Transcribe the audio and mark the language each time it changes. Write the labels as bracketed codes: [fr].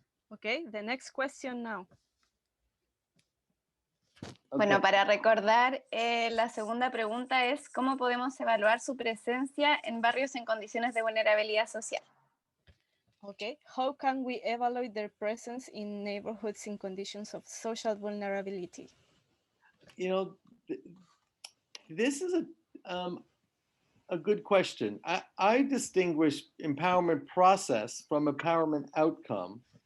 [en] Okay, the next question now. [es] Bueno, para recordar, la segunda pregunta es ¿cómo podemos evaluar su presencia en barrios en condiciones de vulnerabilidad social? [en] Okay, how can we evaluate their presence in neighborhoods in conditions of social vulnerability? You know, this is a good question. I distinguish empowerment process from empowerment outcome.